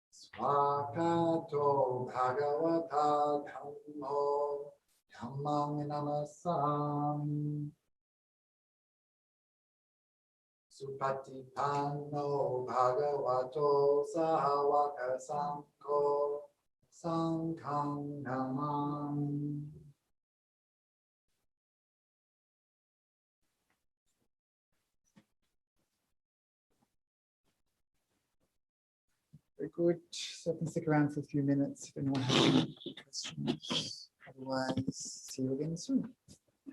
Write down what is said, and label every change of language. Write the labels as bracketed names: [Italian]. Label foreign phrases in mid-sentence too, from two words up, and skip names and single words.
[Pali] Swakato Bhagavata Dhammo Dhammang Namasami Supatipanno Bhagavato Sahawaka Sangho Sanghang Namami. [English] Very good. So I can stick around for a few minutes if anyone has any questions. Otherwise, see you again soon.